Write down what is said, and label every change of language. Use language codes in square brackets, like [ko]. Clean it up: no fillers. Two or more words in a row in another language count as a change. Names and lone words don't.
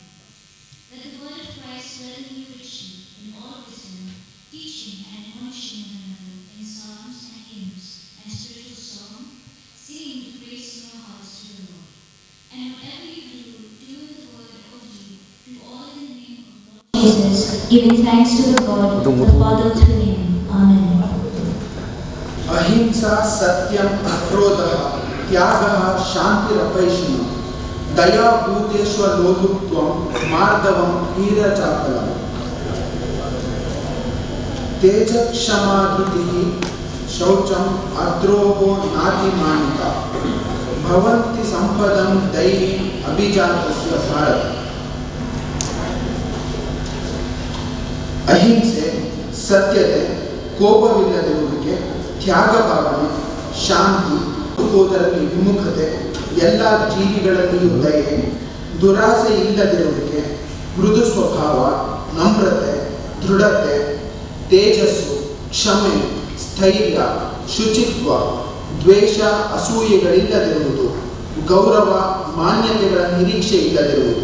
[en] Let the word of Christ dwell in you richly, in all wisdom, teaching and admonishing one another in psalms and hymns and spiritual song, singing with grace in your hearts to the Lord. And whatever you do, do in the word or deed, do all in the name of Jesus, giving thanks to the God, the Father through him. Amen. [sa] अहिंसा सत्यम अक्रोधः त्यागः शान्तिरपैशुनम् दया भूतेष्वलोलुप्त्वं मार्दवं हीरचापलम् तेजक्षमाधृतिः शौचम् अद्रोहो नातिमानिता भवन्ति सम्पदं दैवीम् अभिजातस्य भारत। [kn] ಅಹಿಂಸೆ, ಸತ್ಯತೆ, ಕೋಪವಿಲ್ಲದಿರುವಿಕೆ, ತ್ಯಾಗ ಭಾವನೆ, ಶಾಂತಿ, ಹೋದರಲ್ಲಿ ವಿಮುಖತೆ, ಎಲ್ಲ ಜೀವಿಗಳಲ್ಲಿಯೂ ದಯೆ, ದುರಾಸೆ ಇಲ್ಲದಿರುವಿಕೆ, ಮೃದು ಸ್ವಭಾವ, ನಮ್ರತೆ, ದೃಢತೆ, ತೇಜಸ್ಸು, ಕ್ಷಮೆ, ಸ್ಥೈರ್ಯ, ಶುಚಿತ್ವ, ದ್ವೇಷ, ಅಸೂಯೆಗಳಿಲ್ಲದಿರುವುದು, ಗೌರವ, ಮಾನ್ಯತೆಗಳ ನಿರೀಕ್ಷೆ ಇಲ್ಲದಿರುವುದು.